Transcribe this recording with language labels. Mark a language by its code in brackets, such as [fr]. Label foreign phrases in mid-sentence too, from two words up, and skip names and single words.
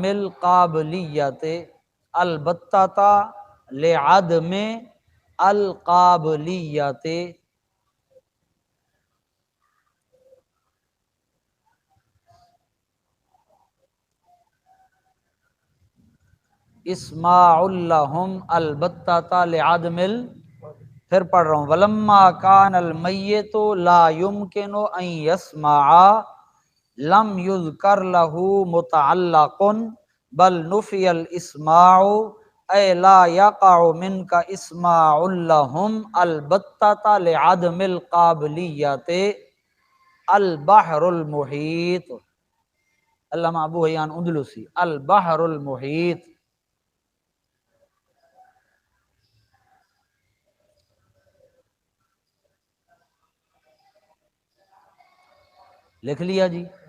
[ar] القابلیت، البتہ لعدم القابلیت، اسماع لہم البتہ لعدم [ur] پھر پڑھ رہا ہوں، [ar] ولما کان المیت لا یمکن ان یسمع لم یذکر لہ متعلق بل نفی الاسماع اے لا یقع منک اسماع لہم البتہ لعدم القابلیت، البحر المحیط، علامہ ابو حیان اندلسی، البحر المحیط، [ur] لکھ لیا جی؟